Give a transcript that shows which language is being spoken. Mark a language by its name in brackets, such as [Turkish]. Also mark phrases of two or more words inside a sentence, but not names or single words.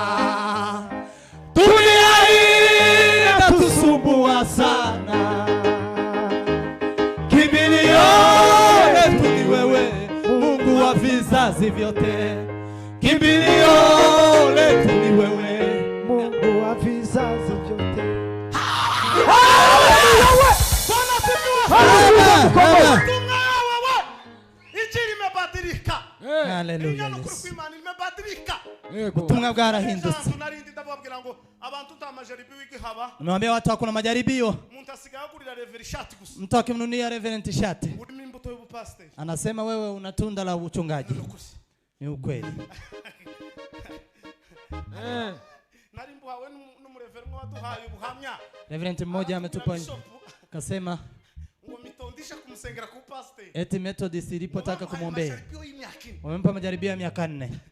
[Swahili] Dunia hii inatusumbua sana, kimbilio letu ni wewe, Mungu wa vizazi vyote. Kimbilio letu ni wewe, Mungu wa vizazi vyote. Haleluya. [Kinyarwanda] Ubutumwa bwarahindutse. [Swahili] Nimwambia watu hakuna majaribio. Mtu akimnunia reverend shati anasema wewe una tunda la uchungaji. Ni ukweli. Reverend mmoja ametupa akasema eti Methodist ilipotaka kumwombea wamempa majaribio ya miaka 4.